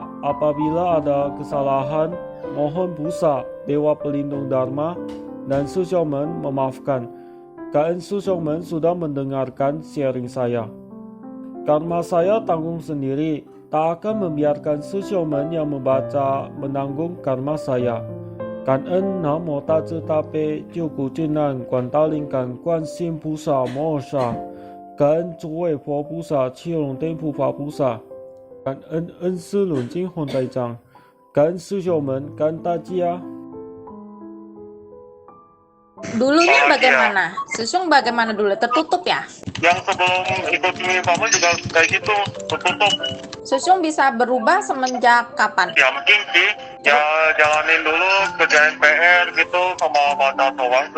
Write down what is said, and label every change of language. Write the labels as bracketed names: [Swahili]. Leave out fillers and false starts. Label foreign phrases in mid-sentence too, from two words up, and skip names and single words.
[Indonesian] Apabila ada kesalahan, mohon Pusa, Dewa Pelindung Dharma, dan Sushomen memaafkan. Kan Sushomen sudah mendengarkan sharing saya. Karma saya tanggung sendiri, tak akan membiarkan Sushomen yang membaca menanggung karma saya. [Chinese] 感恩南无大慈大悲救苦救难广大灵感观世音菩萨摩诃萨，感恩诸位佛菩萨、七龙天护法菩萨，感恩恩师轮金红台长，感恩师兄们，感恩大家。 [Indonesian] Dulunya bagaimana? Susung bagaimana dulu? Tertutup ya? Yang sebelum ikut Singlifamen juga kayak gitu, tertutup. Susung bisa berubah semenjak kapan? Ya mungkin sih, ya jalanin dulu kerjain PR gitu sama baca doang tuh.